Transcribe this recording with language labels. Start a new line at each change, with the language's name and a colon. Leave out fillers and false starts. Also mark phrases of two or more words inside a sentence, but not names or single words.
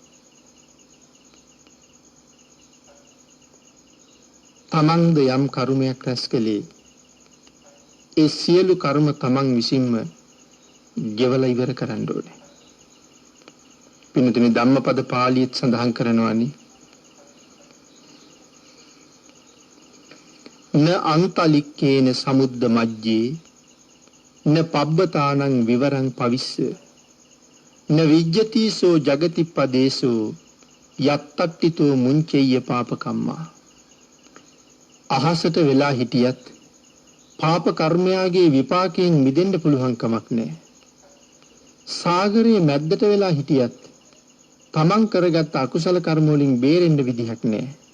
Sinhala: තමන්ද යම් කර්මයක් රැස් කළේ ඒ සියලු කර්ම තමන් විසින්ම ගෙවලා ඉවර කරන්න ඕනේ. පින්තුනි ධම්මපද පාළියෙත් සඳහන් කරනවානි
Pali: න අන්තලික්කේන සමුද්ද මජ්ජේ න පබ්බතානං විවරං පවිස්ස න විජ්ජතිසෝ ජගති පදේසෝ යත්තට්ටිතෝ මුංචෙය්‍ය පාපකම්මා.
Sinhala: අහසට වෙලා හිටියත් පාප කර්මයාගේ විපාකයෙන් මිදෙන්න පුළුවන් කමක් නැහැ. සාගරයේ මැද්දට වෙලා හිටියත් තමන් කරගත් අකුසල කර්ම වලින් බේරෙන්න විදිහක් නැහැ.